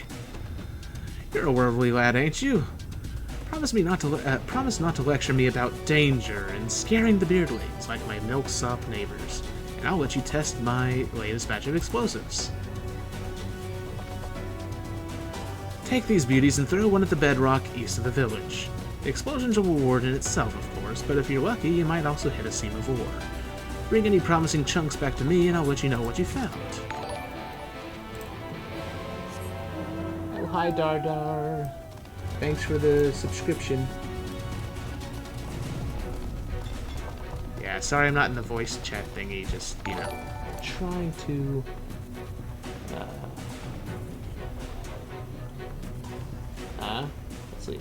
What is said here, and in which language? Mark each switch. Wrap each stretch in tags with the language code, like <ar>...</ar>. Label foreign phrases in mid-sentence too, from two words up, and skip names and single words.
<en>You're a worldly lad, ain't you? Promise not to lecture me about danger and scaring the beardlings like my milksop neighbors, and I'll let you test my latest batch of explosives. Take these beauties and throw one at the bedrock east of the village. The explosion's a reward in itself, of course, but if you're lucky, you might also hit a seam of ore. Bring any promising chunks back to me, and I'll let you know what you found. Oh, hi, Dardar. Thanks for the subscription. Yeah, sorry I'm not in the voice chat thingy, just, you know, trying to... Let's see.</en>